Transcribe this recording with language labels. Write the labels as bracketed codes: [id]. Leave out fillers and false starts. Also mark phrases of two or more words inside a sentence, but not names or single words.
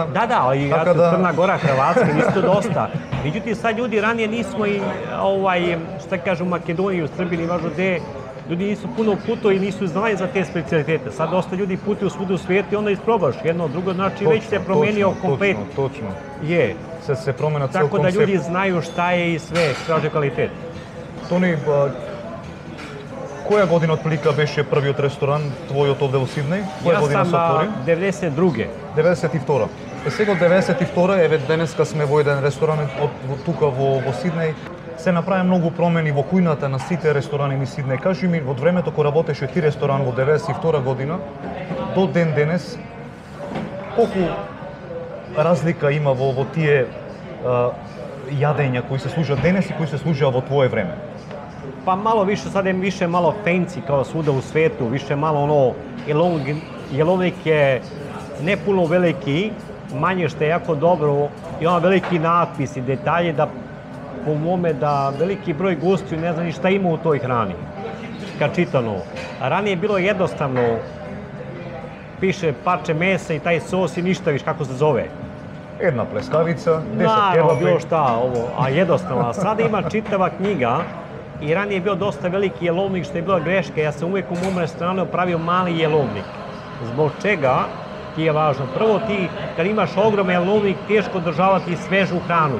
[sr] Da, ali Crna Gora, Hrvatska, isto dosta. Međutim, sad ljudi ranije nismo i, šta kažu, u Makedoniji, u Srbiji, važno gde, ljudi nisu puno putovali i nisu znali za te specialitete. Sad dosta ljudi putuju svuda u svijetu i onda isprobaš jedno, drugo, znači već se promenio komplet. Točno. Je. Sad se promena ceo koncept. Tako da ljudi znaju šta je i sve, traže kvalitet. [mk] Toni, [sr] koja godina otprilike [mk] беше првиот ресторан твојот овде во Сиднеј? Која година се отвори? 92. 92. Сега од 92 еве денеска сме во еден ресторан тука во Сиднеј. Се направи многу промени во кујната на сите ресторани во Сиднеј. Кажи ми, во времето кога работеше ти ресторан во 92 година до ден денес, колку разлика има во тие јадења кои се служат денес и кои се служат во твое време? [sr] Pa malo više, sad je više malo fancy kao svuda u svijetu, više malo ono, jelovnik je ne puno veliki, manje što je jako dobro i ono veliki natpisi, detalje da po mome da veliki broj gostiju ne zna ni šta ima u toj hrani, kad čitano. A ranije je bilo jednostavno, piše parče mesa i taj sos i ništa viš kako se zove. [mk] Една плескавица, 10 келапи. [sr] Bilo šta, ovo, a jednostavno. A sada ima čitava knjiga i ranije je bio dosta veliki jelovnik, što je bila greška. Ja sam uvijek u mom restoranu pravio mali jelovnik. Zbog čega ti je važno? Prvo ti, kad imaš ogroman jelovnik, teško održavati svežu hranu.